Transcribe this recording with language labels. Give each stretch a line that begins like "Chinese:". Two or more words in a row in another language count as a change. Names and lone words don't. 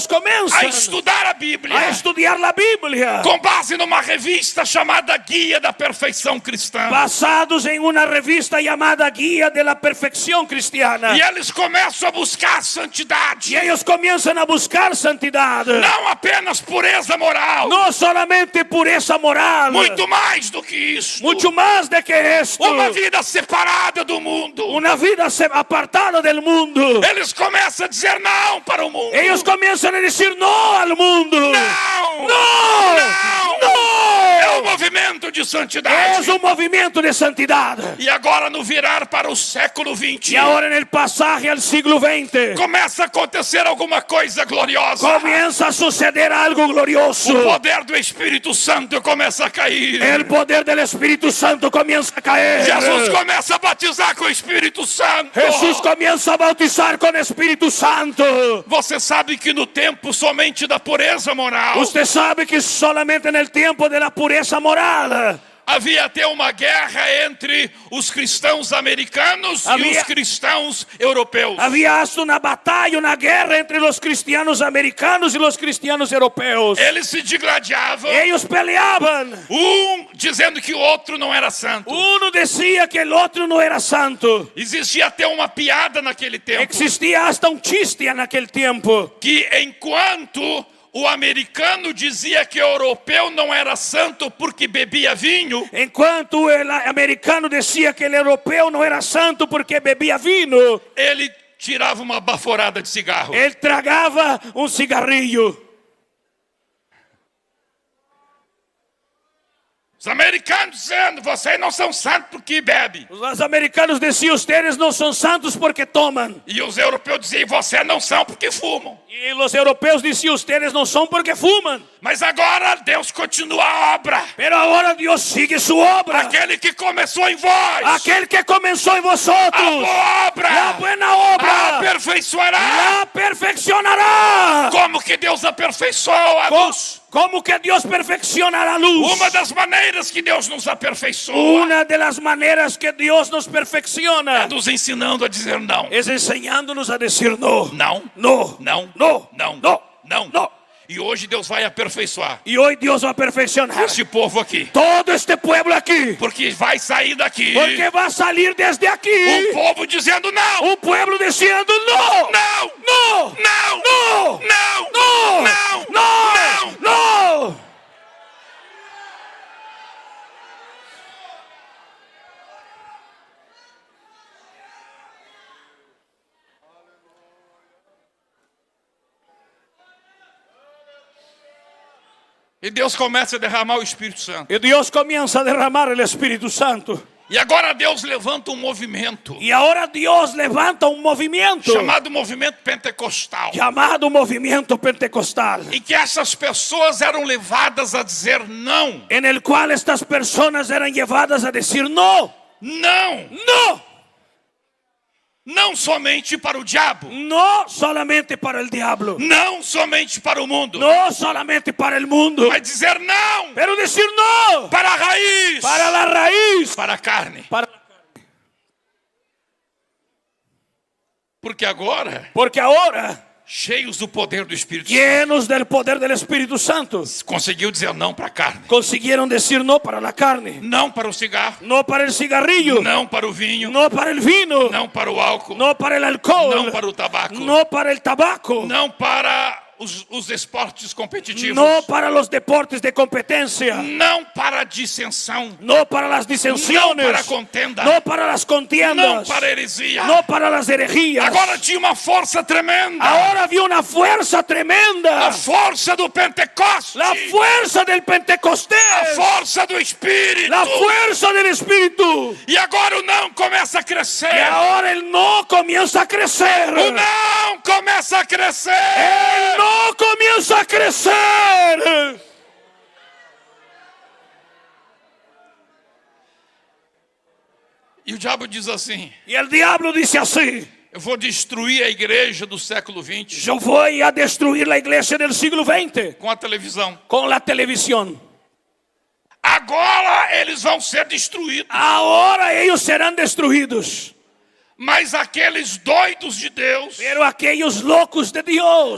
Portuguese: a
Spanish: comienzan
Portuguese: estudar a Bíblia
Spanish: a estudiar la Biblia,
Portuguese: com base numa revista chamada Guia da Perfeição Cristã.
Spanish: basados en una revista llamada Guía de la Perfección Cristiana.
Portuguese: E eles começam a buscar santidade.
Spanish: Y ellos comienzan a buscar santidad.
Portuguese: Não apenas pureza moral.
Spanish: No solamente pureza moral.
Portuguese: Muito mais do que isso.
Spanish: Mucho más de que esto.
Portuguese: Uma vida separada do mundo.
Spanish: Una vida apartada del mundo.
Portuguese: Eles começam a dizer não para o mundo.
Spanish: Ellos comienzan a decir no al mundo.
Portuguese: Não!
Spanish: No.
Portuguese: Não! É um
Spanish: No.
Portuguese: movimento de santidade.
Spanish: Es un movimiento de santidad.
Portuguese: E agora no virar para o século XX,
Spanish: Y ahora en el pasaje al siglo XX
Portuguese: começa a acontecer alguma coisa gloriosa.
Spanish: comienza a suceder algo glorioso.
Portuguese: O poder do Espírito Santo começa a cair.
Spanish: El poder del Espíritu Santo comienza a caer.
Portuguese: Jesus começa a batizar com o Espírito Santo.
Spanish: Jesús comienza a bautizar con Espíritu Santo.
Portuguese: Você sabe que no tempo somente da pureza moral,
Spanish: Usted sabe que solamente en el tiempo de la pureza moral
Portuguese: havia até uma guerra entre os cristãos americanos e os cristãos europeus.
Spanish: Había hasta una batalla, una guerra entre los cristianos americanos y los cristianos europeos.
Portuguese: Eles se digladiavam,
Spanish: Ellos peleaban.
Portuguese: dizendo que o outro não era santo.
Spanish: Uno decía que el otro no era santo.
Portuguese: Existia até uma piada naquele tempo,
Spanish: Existía hasta un chiste en aquel tiempo.
Portuguese: que enquanto o americano dizia que o europeu não era santo porque bebia vinho,
Spanish: Enquanto el americano decía que el europeo no era santo porque bebía vino,
Portuguese: ele tirava uma baforada de cigarro.
Spanish: él tragaba un cigarrillo.
Portuguese: Os americanos dizendo, vocês não são santos porque bebem.
Spanish: Los americanos decían, ustedes no son santos porque toman.
Portuguese: E os europeus diziam, vocês não são porque fumam.
Spanish: Y los europeos decían, ustedes no son porque fuman.
Portuguese: Mas agora Deus continua a obra.
Spanish: Pero ahora Dios sigue su obra.
Portuguese: Aquele que começou em vós,
Spanish: Aquel que comenzó en
Portuguese: a
Spanish: vosotros,
Portuguese: boa obra,
Spanish: la buena
Portuguese: a
Spanish: obra,
Portuguese: aperfeiçoará.
Spanish: la perfeccionará.
Portuguese: Como que Deus aperfeiçoou a luz?
Spanish: ¿Cómo que Dios perfecciona la luz?
Portuguese: Uma das maneiras que Deus nos aperfeiçoa
Spanish: Una de las maneras que Dios nos
Portuguese: é
Spanish: perfecciona
Portuguese: nos ensinando a dizer não.
Spanish: es enseñándonos a decir no.
Portuguese: Não,
Spanish: No,
Portuguese: não,
Spanish: no,
Portuguese: não,
Spanish: no,
Portuguese: não.
Spanish: no.
Portuguese: E hoje Deus vai aperfeiçoar
Spanish: Y hoy Dios va a perfeccionar
Portuguese: esse povo aqui.
Spanish: todo este pueblo aquí.
Portuguese: Porque vai sair daqui
Spanish: Porque va a salir desde aquí
Portuguese: povo dizendo não.
Spanish: un pueblo diciendo no,
Portuguese: Não,
Spanish: no,
Portuguese: não,
Spanish: no,
Portuguese: não,
Spanish: no,
Portuguese: não,
Spanish: no, no.
Portuguese: E Deus começa a derramar o Espírito Santo.
Spanish: Y Dios comienza a derramar el Espíritu Santo.
Portuguese: E agora Deus levanta um movimento
Spanish: Y ahora Dios levanta un movimiento
Portuguese: chamado movimento pentecostal,
Spanish: llamado movimiento pentecostal,
Portuguese: em que essas pessoas eram levadas a dizer não,
Spanish: en el cual estas personas eran llevadas a decir no,
Portuguese: não,
Spanish: no,
Portuguese: não somente para o diabo,
Spanish: no solamente para el diablo,
Portuguese: não somente para o mundo,
Spanish: no solamente para el mundo,
Portuguese: mas dizer não
Spanish: pero decir no
Portuguese: para a raiz,
Spanish: para la raíz,
Portuguese: para a carne. Porque agora,
Spanish: porque ahora,
Portuguese: cheios do poder do Espírito Santo,
Spanish: llenos del poder del Espíritu Santo,
Portuguese: conseguiu dizer não para a carne,
Spanish: consiguieron decir no para la carne,
Portuguese: não para o cigarro,
Spanish: no para el cigarrillo,
Portuguese: não para o vinho,
Spanish: no para el vino,
Portuguese: não para o álcool,
Spanish: no para el alcohol,
Portuguese: não para o tabaco,
Spanish: no para el tabaco,
Portuguese: não para os esportes competitivos,
Spanish: no para los deportes de competencia,
Portuguese: não para a dissensão,
Spanish: no para las disensiones,
Portuguese: não para a contenda,
Spanish: no para las
Portuguese: não
Spanish: contiendas,
Portuguese: para a heresia.
Spanish: no para las herejías.
Portuguese: Agora tinha uma força tremenda,
Spanish: Ahora había una fuerza tremenda,
Portuguese: a força do Pentecostes,
Spanish: la fuerza del
Portuguese: a
Spanish: Pentecostés,
Portuguese: força do Espírito.
Spanish: la fuerza del Espíritu.
Portuguese: E agora o não começa a crescer,
Spanish: Y ahora el no comienza a crecer.
Portuguese: o não começa a crescer.
Spanish: El no comienza a crecer.
Portuguese: E o diabo diz assim:
Spanish: Y el diablo dice así:
Portuguese: eu vou destruir a igreja do século XX
Spanish: yo voy a destruir la iglesia del siglo XX
Portuguese: com a televisão.
Spanish: con la televisión.
Portuguese: Agora eles vão ser destruídos.
Spanish: Ahora ellos serán destruidos.
Portuguese: Mas aqueles doidos de Deus,
Spanish: Pero aquellos locos de Dios,